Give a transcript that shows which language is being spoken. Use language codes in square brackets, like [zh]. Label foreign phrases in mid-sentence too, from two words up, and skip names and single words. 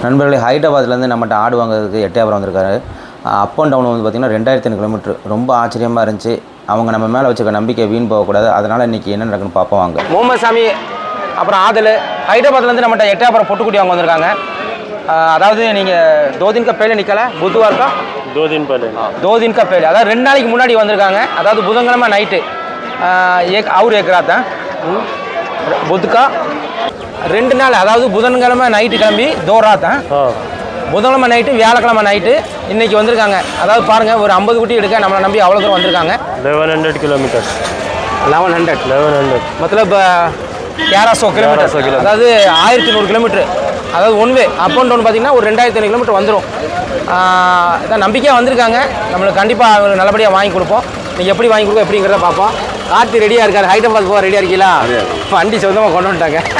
[ta] நண்பர்களே, ஹைதராபாத்லேருந்து நம்மகிட்ட ஆடு வாங்குறதுக்கு எட்டயபுரம் வந்திருக்காரு. [en] up and down [ta] வந்து பார்த்திங்கன்னா 2500 கிலோமீட்டர். ரொம்ப ஆச்சரியமாக இருந்துச்சு. அவங்க நம்ம மேலே வச்சுக்க நம்பிக்கை வீண் போகக்கூடாது. அதனால் இன்றைக்கி என்ன நடக்குன்னு பார்ப்போம் வாங்க. முகமது சாமி அப்புறம் ஆதல் ஹைதராபாத்லேருந்து நம்மகிட்ட எட்டயபுரம் பொட்டுக்குட்டி அவங்க வந்திருக்காங்க. அதாவது நீங்கள் [hi] 2 दिन का पहले निकला बुधवार का 2 दिन पहले 2 दिन का पहले [ta] அதாவது 2 நாளைக்கு முன்னாடி வந்திருக்காங்க. அதாவது புதன்கிழமை நைட்டு [hi] एक रात [ta] புதுக்கா 2 நாள், அதாவது புதன்கிழமை நைட்டு கிளம்பி 2 रात புதன்கிழமை நைட்டு வியாழக்கிழமை நைட்டு இன்னைக்கு வந்திருக்காங்க. அதாவது பாருங்கள், ஒரு 50 குட்டி எடுக்க நம்மளை நம்பி அவ்வளோ தூரம் வந்திருக்காங்க. [hi] 1100 किलोमीटर [ta] 1100 मतलब 1100 கிலோமீட்டர், அதாவது 1100 கிலோமீட்டர். அதாவது [en] one way up and down [ta] பார்த்தீங்கன்னா ஒரு 2500 கிலோமீட்டர் வந்துடும். இதான் நம்பிக்கையாக வந்திருக்காங்க. நம்மளுக்கு கண்டிப்பாக நல்லபடியாக வாங்கி கொடுப்போம். நீங்கள் எப்படி வாங்கி கொடுப்போம் எப்படிங்கிறத பார்ப்போம். கார்த்தி ரெடியாக இருக்கார். ஹைதராபாத் போக ரெடியாக இருக்கீங்களா? வண்டி சொந்தமாக கொண்டு வந்துட்டாங்க.